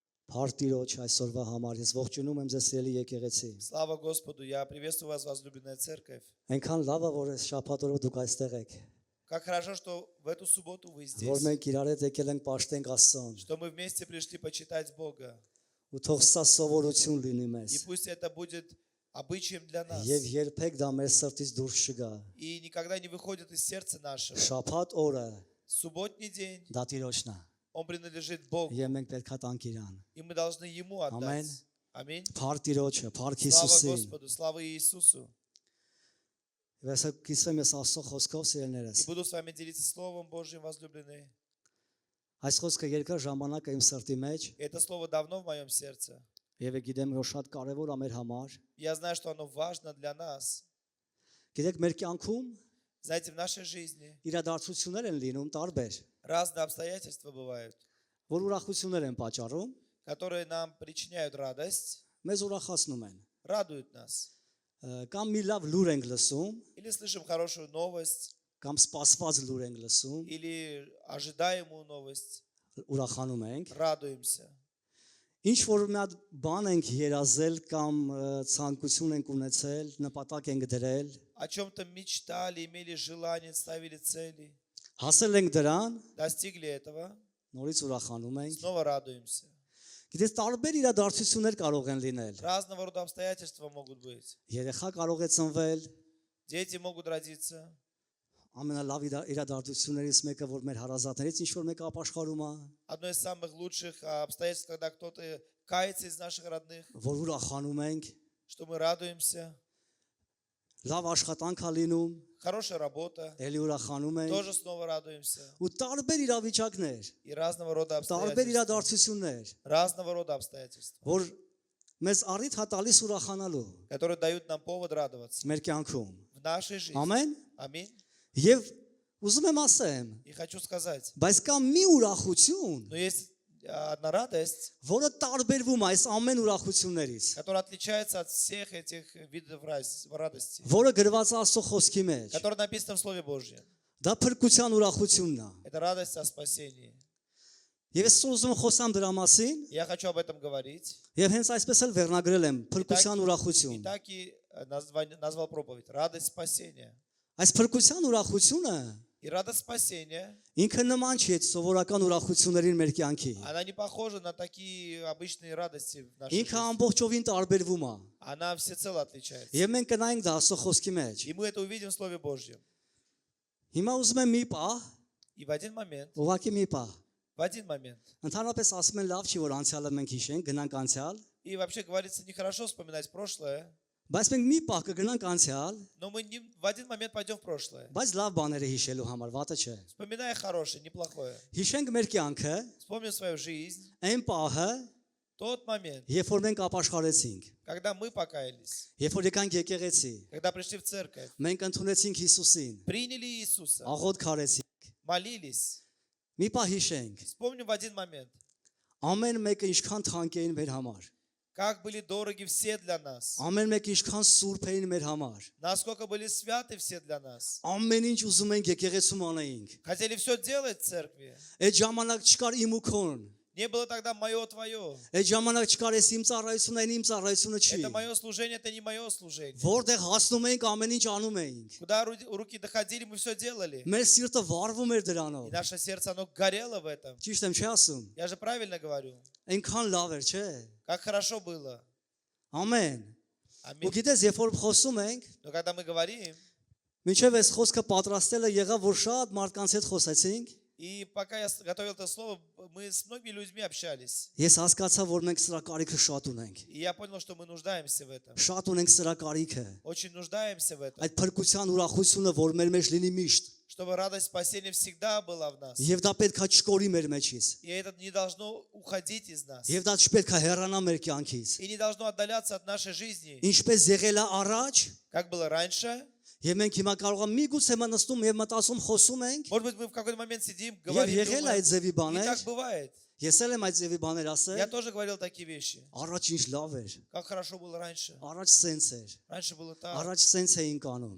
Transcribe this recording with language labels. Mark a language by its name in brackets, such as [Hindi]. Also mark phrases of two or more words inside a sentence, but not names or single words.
[Armenian] Փարտիրոջ այսօրվա համար ես ողջունում եմ ձեզ սիրելի եկեղեցի։ [Russian] Слава Господу, я приветствую вас, возлюбленная церковь. [Armenian] Այնքան լավ է, որ այս շաբաթ օրը դուք այստեղ եք։ [Russian] Как хорошо, что в эту субботу вы здесь, [Armenian] Որ մենք իրար հետ եկել ենք պաշտենք Աստծուն։ [Russian] что мы вместе пришли почитать Бога. [Armenian] Ու թող սա սովորություն լինի մեզ։ [Russian] И пусть это будет обычаем для нас. [Armenian] Եվ երբեք դա մեր սրտից դուրս չգա։ [Russian] И никогда не выходит из сердца нашего. [Armenian] Շաբաթ օրը [Russian] Субботний день, [Armenian] դա Տիրոջն է։ [Russian] он принадлежит Богу. [Armenian] Եվ մենք պետք է տանք իրան։ [Russian] И мы должны Ему отдать. Аминь. [Armenian] Փառ Տիրոջը, փառք [Russian] Слава [Armenian] Հիսուսին։ [Russian] Господу, слава Иисусу. [Armenian] Եվ այսօր կիսվեմ ես Աստծո խոսքով սիրելիներս։ [Russian] И буду с вами делиться Словом Божьим, возлюбленные. [Armenian] Այս խոսքը երկար ժամանակ է իմ սրտի մեջ, [Russian] Это слово давно в моем сердце. [Armenian] եւ գիտեմ, որ շատ կարեւոր է մեր համար։ [Russian] Я знаю, что оно важно для нас. [Armenian] Գիտեք, մեր կյանքում [Russian] Знаете, в нашей жизни [Armenian] իրադարձություններ են լինում տարբեր, [Russian] разные обстоятельства бывают, [Armenian] որ ուրախություններ են պատճառում, [Russian] которые нам причиняют радость, [Armenian] մեզ ուրախացնում են։ [Russian] радуют нас. [Armenian] Կամ մի լավ լուր ենք լսում, [Russian] Или слышим хорошую новость, [Armenian] կամ սպասված լուր ենք լսում, [Russian] или ожидаемую новость, [Armenian] ուրախանում ենք։ [Russian] радуемся. [Armenian] Ինչ որ մի հատ բան ենք երազել կամ ցանկություն ենք ունեցել, նպատակ ենք դրել, [Russian] О чем-то мечтали, имели желание, ставили цели, [Armenian] հասել ենք դրան, [Russian] достигли этого, [Armenian] նորից ուրախանում ենք։ [Russian] снова радуемся. [Armenian] Գիտես, տարբեր իրադարձություններ կարող են լինել։ [Russian] Разного рода обстоятельства могут быть. [Armenian] Երեխա կարող է ծնվել, [Russian] Дети могут родиться. [Armenian] ամենալավ իրադարձություններից մեկը, որ մեր հարազատներից ինչ որ մեկը ապաշխարում է, [Russian] Одно из самых лучших обстоятельств, когда кто-то кается из наших родных, [Armenian] որ ուրախանում ենք, [Russian] что мы радуемся. [Armenian] լավ աշխատանք է լինում, [Russian] Хорошая работа, [Armenian] ելի ուրախանում ենք, [Russian] тоже снова радуемся. [Armenian] ու տարբեր իրավիճակներ, [Russian] И разного рода [Armenian] տարբեր [Russian] обстоятельства. [Armenian] իրադարձություններ, [Russian] Разного рода обстоятельства, [Armenian] որ մեզ առիթ հա տալիս ուրախանալու [Russian] которые дают нам повод радоваться [Armenian] մեր կյանքում։ [Russian] в нашей жизни. [Armenian] Ամեն։ [Russian] Аминь. [Armenian] Եվ ուզում եմ ասեմ, [Russian] И хочу сказать, [Armenian] բայց կա մի ուրախություն, [Russian] но есть одна радость, [Armenian] որը տարբերվում է այս ամեն ուրախություններից, [Russian] которая отличается от всех этих видов радости, [Armenian] որը գրված է Աստծո խոսքի մեջ։ [Russian] которая написана в Слове Божьем. [Armenian] Դա փրկության ուրախությունն է։ [Russian] Это радость о спасении. [Armenian] Եվ ես ուզում եմ խոսամ դրա մասին, [Russian] Я хочу об этом говорить. [Armenian] եւ հենց այսպես էլ վերնագրել եմ փրկության [Russian] И [Armenian] ուրախություն։ [Russian] так и назвал проповедь. Радость спасения. [Armenian] Այս փրկության ուրախությունը [Russian] И радость спасения, [Armenian] ինքը նման չի այդ սովորական ուրախություններին մեր կյանքի։ [Russian] она не похожа на такие обычные радости в нашей [Armenian] Ինքը [Russian] жизни. [Armenian] ամբողջովին տարբերվում է։ [Russian] Она всецело отличается. [Armenian] Եվ մենք կնայենք դա Աստծո խոսքի մեջ։ [Russian] И мы это увидим в Слове Божьем. [Armenian] Հիմա ուզում եմ մի պահ, [Russian] И в один момент, [Armenian] ուղղակի մի պահ։ Ընդհանրապես ասում են լավ չի որ անցյալը մենք հիշենք, գնանք անցյալ, [Russian] и вообще говорится, нехорошо вспоминать прошлое, [Armenian] բայց մենք մի պահ կգնանք անցյալ, [Russian] но мы в один момент пойдем в прошлое. [Armenian] բայց լավ բաները հիշելու համար վատը չէ։ [Russian] Вспоминая хорошее, неплохое. [Armenian] Հիշենք մեր կյանքը, [Russian] Вспомним свою жизнь, [Armenian] այն պահը, [Russian] тот момент, [Armenian] երբ որ մենք ապաշխարեցինք, [Russian] когда мы покаялись, [Armenian] երբ որ եկանք եկեղեցի, [Russian] когда пришли в церковь, [Armenian] մենք ընդունեցինք Հիսուսին, [Russian] приняли Иисуса, [Armenian] աղոթ քարեցինք։ [Russian] молились. [Armenian] Մի պահ հիշենք, [Russian] Вспомним в один момент, [Armenian] ամեն մեկը ինչքան թանկ էին մեր համար, [Russian] как были дороги все для нас, [Armenian] ամեն մեկը ինչքան սուրբ էին մեր համար, [Russian] насколько были святы все для нас. [Armenian] ամեն ինչ ուզում ենք եկեղեցում անեինք։ [Russian] Хотели все делать в церкви. [Armenian] Այդ ժամանակ չկար իմ ու քոն, [Russian] Не было тогда мое, твое. [Armenian] այդ ժամանակ չկար ես իմ ծառայությունը, այն իմ ծառայությունը չի։ [Russian] Это мое служение, это не мое служение. [Armenian] Որտեղ հասնում էինք, ամեն ինչ անում էինք։ [Russian] Куда руки доходили, мы все делали. [Armenian] Մեր սիրտը վառվում էր [Russian] И [Armenian] դրանով։ [Russian] наше сердце, оно горело в этом. [Armenian] Ճիշտ եմ չի ասում։ [Russian] Я же правильно говорю. [Armenian] Այնքան լավ էր, չէ՞։ [Russian] Как хорошо было. [Armenian] Ամեն։ Ու [Russian] Аминь. [Armenian] գիտես, երբ որ խոսում ենք, [Russian] Но когда мы говорим, [Armenian] մինչև այս խոսքը պատրաստելը եղավ, որ շատ մարդկանց հետ խոսեցինք, [Russian] и пока я готовил это слово, мы с многими людьми общались. [Armenian] ես հասկացա, որ մենք սրա կարիքը շատ ունենք։ [Russian] И я понял, что мы нуждаемся в этом. [Armenian] Շատ ունենք սրա կարիքը։ [Russian] Очень нуждаемся в этом. [Armenian] Այդ փրկության ուրախությունը, որ մեր մեջ լինի միշտ, [Russian] Чтобы радость спасения всегда была в нас. [Armenian] եւ դա պետք է չկորի մեր մեջից, [Russian] И это не должно уходить из нас. [Armenian] եւ դա չպետք է հեռանա մեր կյանքից։ [Russian] И не должно отдаляться от нашей жизни. [Armenian] Ինչպես եղել է առաջ, [Russian] Как было раньше. [Armenian] եւ մենք հիմա կարող ենք միգուցե մնացում եւ մտածում խոսում ենք, [Russian] Может быть, мы в какой-то момент сидим, [Armenian] եւ [Russian] говорим, [Armenian] եղել է այդ [Russian] думаем. [Armenian] ձևի [Russian] И [Armenian] բաներ, [Russian] так бывает. [Armenian] ես էլ եմ այդ ձևի բաներ [Russian] Я [Armenian] ասել, [Russian] тоже говорил такие вещи. [Armenian] առաջ ինչ լավ էր, [Russian] Как хорошо было раньше. [Armenian] առաջ սենց էր, [Russian] Раньше было так. [Armenian] առաջ սենց էինք անում,